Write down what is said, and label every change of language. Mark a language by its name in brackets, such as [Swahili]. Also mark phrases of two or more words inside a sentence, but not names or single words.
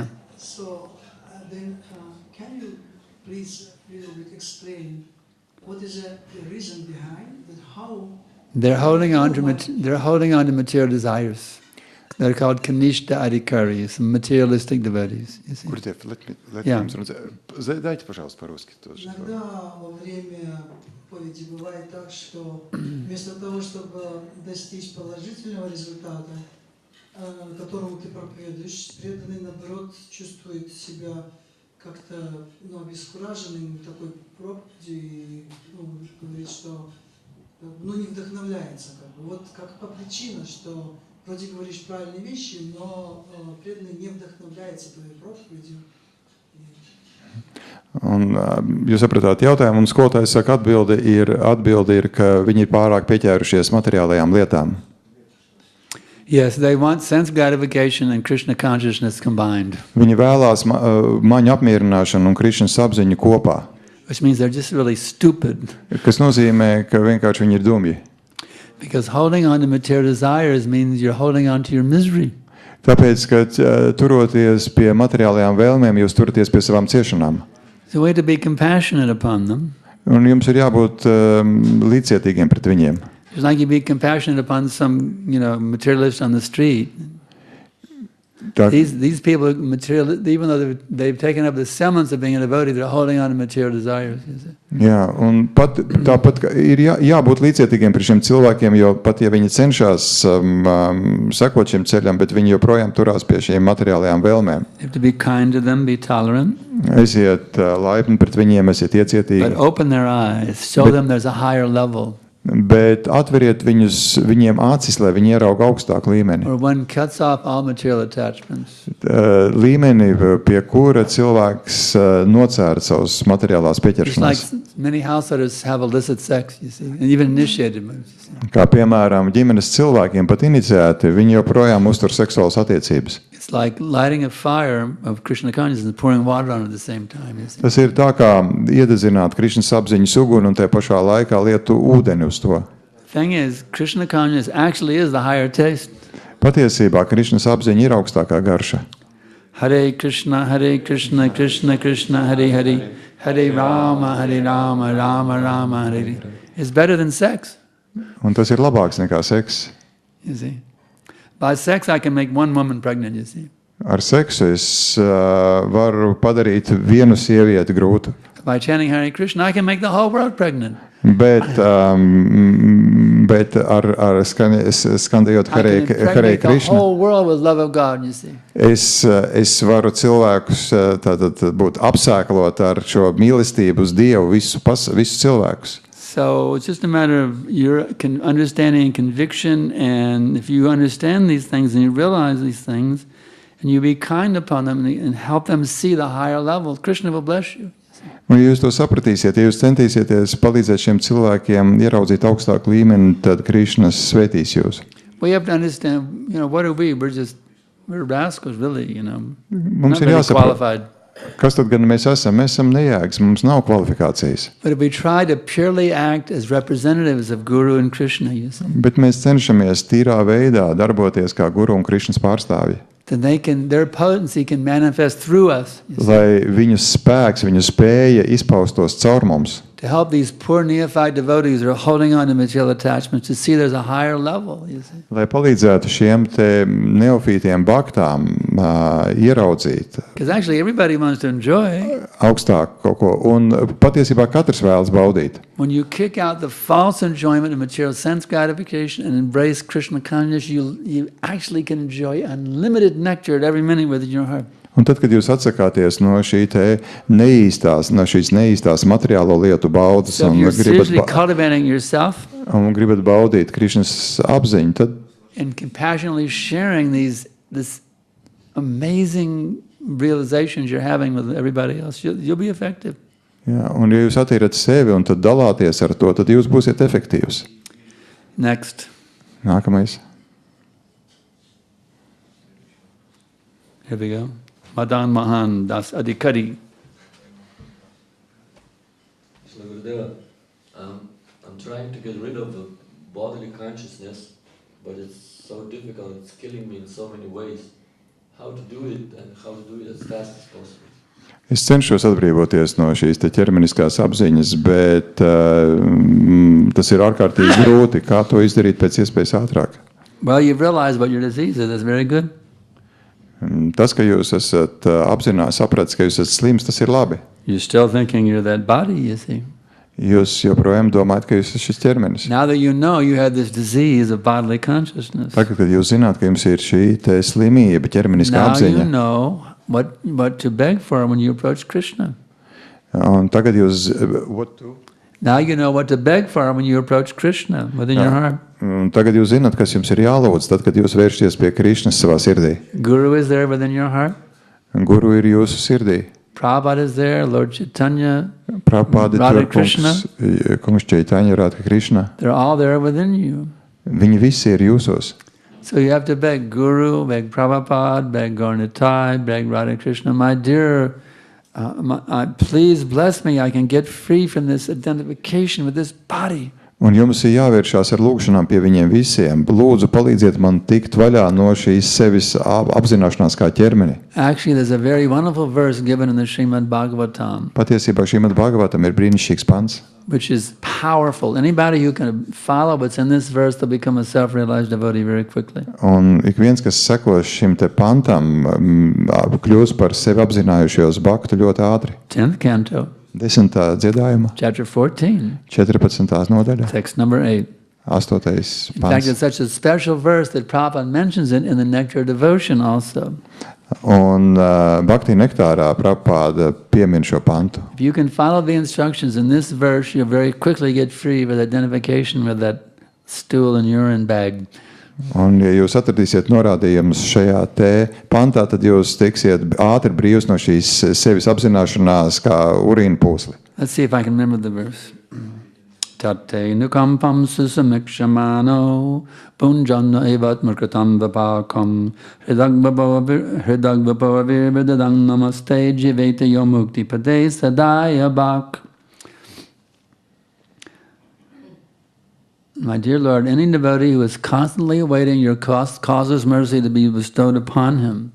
[English] So then, can you please a little bit explain what is the reason behind that? How They're holding on to material desires. They're called [Sanskrit] कनिष्ठ अधिकारी, [English] materialistic devotees. You see? [Latvian] Jā. [Russian] Иногда во время поведи бывает так, что вместо того, чтобы достичь положительного результата, которому ты проповедуешь, преданный, наоборот, чувствует себя как-то обескураженным такой проповедью и говорит, что не вдохновляется. Вот какова причина, что вроде говоришь правильные вещи, но преданный не вдохновляется твоей проповедью. [Latvian] Un, jūs sapratāt jautājumu, un skolotājs saka, atbilde ir, ka viņi ir pārāk pieķērušies materiālajām lietām. [English] Yes, they want sense gratification and Krishna consciousness combined. [Latvian] Viņi vēlās maņu apmierināšanu un Krišnas apziņu kopā. [English] Which means they're just really stupid. [Latvian] Kas nozīmē, ka vienkārši viņi ir dumji. [English] Because holding on to material desires means you're holding on to your misery. [Latvian] Tāpēc, ka turoties pie materiālajām vēlmēm, jūs turaties pie savām ciešanām. [English] It's a way to be compassionate upon them. [Latvian] Un jums ir jābūt līdzcietīgiem pret viņiem. [English] It's like you be compassionate upon some, materialist on the street. These people are material, even though they've taken up the semblance of being a devotee, they're holding on to material desires. [Latvian] Jā, un tāpat ir jābūt līdzcietīgiem pret šiem cilvēkiem, jo pat ja viņi cenšas sekot šim ceļam, bet viņi joprojām turās pie šiem materiālajām vēlmēm. [English] You have to be kind to them, be tolerant. [Latvian] Esiet laipni pret viņiem, esiet iecietīgi. [English] But open their eyes, show them there's a higher level. [Latvian] Bet atveriet viņiem acis, lai viņi ierauga augstāku līmeni. [English] Or one cuts off all material attachments. [Latvian] Līmeni, pie kura cilvēks nocēra savus materiālās pieķeršanās. [English] It's like many householders have illicit sex, you see, and even initiated ones. [Latvian] Kā piemēram, ģimenes cilvēkiem pat iniciēti, viņi joprojām uztur seksuālas attiecības. [English] It's like lighting a fire of Krishna consciousness and pouring water on it at the same time. You see. [Latvian] Tas ir tā kā iedezināt Krišnas apziņas uguni un te pašā laikā lietu ūdeni uz to. [English] Thing is, Krishna consciousness actually is the higher taste. [Latvian] Patiesībā Krišnas apziņa ir augstākā garša. [Sanskrit] हरे कृष्ण, कृष्ण कृष्ण, हरे हरे, हरे राम, राम राम, हरे हरे. [English] It's better than sex. [Latvian] Un tas ir labāks nekā seks. [English] You see. By sex, I can make one woman pregnant, you see. [Latvian] Ar seksu es varu padarīt vienu sievieti grūtu. [English] By chanting Hare Krishna, I can make the whole world pregnant. [Latvian] Bet ar skandējot Hare Krishna, [English] the whole world with love of God, you see. [Latvian] Es varu cilvēkus tātad būt apsēklot ar šo mīlestību uz Dievu visus cilvēkus. [English] So it's just a matter of your understanding and conviction, and if you understand these things and you realize these things, and you be kind upon them and help them see the higher level, Krishna will bless you. [Latvian] Un ja jūs to sapratīsiet, ja jūs centīsieties palīdzēt šiem cilvēkiem ieraudzīt augstāku līmeni, tad Krišnas svētīs jūs. [English] We have to understand, what are we? We're rascals, really, [Latvian] Mums [English] not [Latvian] ir [English] very [Latvian] jāsaprot, [English] qualified. [Latvian] kas tad gan mēs esam? Mēs esam nejēgas, mums nav kvalifikācijas. [English] But if we try to purely act as representatives of Guru and Krishna, you see, [Latvian] Bet mēs cenšamies tīrā veidā darboties kā Guru un Krišnas pārstāvji. [English] then their potency can manifest through us, you see, [Latvian] Lai viņu spēks, viņu spēja izpaustos caur mums. [English] to help these poor neophyte devotees who are holding on to material attachments to see there's a higher level, you see. [Latvian] Lai palīdzētu šiem te neofītiem baktām ieraudzīt [English] Because actually everybody wants to enjoy. [Latvian] augstāku kaut ko. Un patiesībā katrs vēlas baudīt. [English] When you kick out the false enjoyment of material sense gratification and embrace Krishna consciousness, you actually can enjoy unlimited nectar at every minute within your heart. [Latvian] Un tad, kad jūs atsakāties no šīs neīstās materiālo lietu baudas [English] So if you're seriously cultivating yourself [Latvian] un gribat baudīt Krišnas apziņu, tad [English] and compassionately sharing this amazing realizations you're having with everybody else, you'll be effective. [Latvian] Jā, un ja jūs attīrat sevi un tad dalāties ar to, tad jūs būsiet efektīvs. [English] Next. [Latvian] Nākamais. [English] Here we go. Madan Mahan Das Adhikari. So Gurudeva, I'm trying to get rid of the bodily consciousness, but it's so difficult, it's killing me in so many ways. How to do it and how to do it as fast as possible? [Latvian] Es cenšos atbrīvoties no šīs te ķermeniskās apziņas, bet tas ir ārkārtīgi grūti. Kā to izdarīt pēc iespējas ātrāk? [English] Well, you've realized what your disease is. That's very good. Tas, ka jūs esat sapratis, ka jūs esat slims, tas ir labi. You're still thinking you're that body, you see. [Latvian] Jūs joprojām domājat, ka jūs esat šis ķermenis. [English] Now that you know you have this disease of bodily consciousness. [Latvian] Tagad, kad jūs zināt, ka jums ir šī te slimība, ķermeniskā [English] Now [Latvian] apziņa. [English] you know what to beg for when you approach Krishna. [Latvian] Un tagad jūs... [English] Now you know what to beg for when you approach Krishna within your heart. [Latvian] Un tagad jūs zināt, kas jums ir jālūdz, tad, kad jūs vēršaties pie Krišnas savā sirdī. [English] Guru is there within your heart. [Latvian] Guru ir jūsu sirdī. [English] Prabhupada is there, Lord Chaitanya, [Latvian] Prabhupada Radha ir Krishna. kungs Chaitanya, Radha Krishna. [English] They're all there within you. [Latvian] Viņi visi ir jūsos. [English] So you have to beg Guru, beg Prabhupada, beg Gaurnitai, beg Radha Krishna. My dear, please bless me. I can get free from this identification with this body. [Latvian] Un jums ir jāvēršās ar lūgšanām pie viņiem visiem. Lūdzu, palīdziet man tikt vaļā no šīs sevis apzināšanās kā ķermeni. [English] Actually, there's a very wonderful verse given in the Srimad Bhagavatam. [Latvian] Patiesībā Srimad Bhagavatam ir brīnišķīgs pants. [English] Which is powerful. Anybody who can follow what's in this verse, they'll become a self-realized devotee very quickly. [Latvian] Un ik viens, kas seko šim te pantam, kļūs par sevi apzinājušos baktu ļoti ātri. [English] 10th canto. [Latvian] 10. dziedājuma. [English] Chapter 14. [Latvian] 14. nodaļa. [English] Text number 8. [Latvian] 8. [English] In fact, [Latvian] pants. [English] it's such a special verse that Prabhupada mentions it in the Nectar Devotion also. [Latvian] Un Bhakti nektārā Prabhupada piemin šo pantu. [English] If you can follow the instructions in this verse, you'll very quickly get free with identification with that stool and urine bag. [Latvian] Un, ja jūs atradīsiet norādījumus šajā te pantā, tad jūs tiksiet ātri brīvs no šīs sevis apzināšanās kā urīna pūsli. [English] Let's see if I can remember the verse. [Sanskrit] तते नुकम्पं सुसमीक्षमाणो भुञ्जान एवत् मुर्कतम् वपकम् हृद्वाग्वपुर् विदधन् नमस्ते जीवेत योमुक्ति पदे सदाय भाक्. [English] My dear Lord, any devotee who is constantly awaiting your causes mercy to be bestowed upon him.